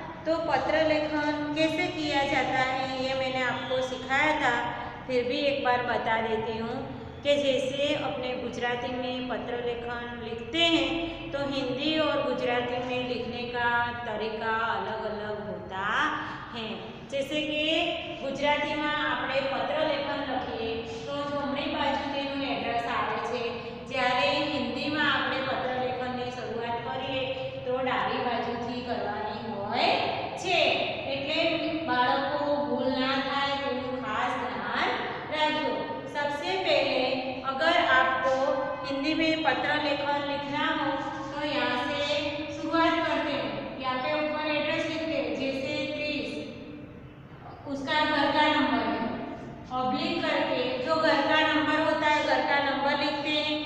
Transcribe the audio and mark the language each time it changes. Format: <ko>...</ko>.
<hi>तो पत्र लेखन कैसे किया जाता है ये मैंने आपको सिखाया था, फिर भी एक बार बता देती हूँ कि जैसे अपने गुजराती में पत्र लेखन लिखते हैं तो हिंदी और गुजराती में लिखने का तरीका अलग अलग होता है। जैसे कि गुजराती में</hi> <gu>આપણે પત્ર લેખન લખીએ તો જમણી બાજુ તેનું એડ્રેસ આવે છે, જ્યારે હિન્દીમાં આપણે પત્ર લેખનની શરૂઆત કરીએ તો ડાબી બાજુથી કરવાની હોય છે। એટલે બાળકો ભૂલ ના થાય તેનું ખાસ ધ્યાન રાખજો।</gu> <hi>सबसे पहले अगर आपको हिंदी में पत्र लेखन लिखना हो तो यहाँ से शुरुआत करते हैं। यहाँ पे ऊपर एड्रेस लिखते हैं, जैसे 30 उसका घर का नंबर है, ऑब्लिक करके जो घर का नंबर होता है घर का नंबर लिखते हैं।</hi>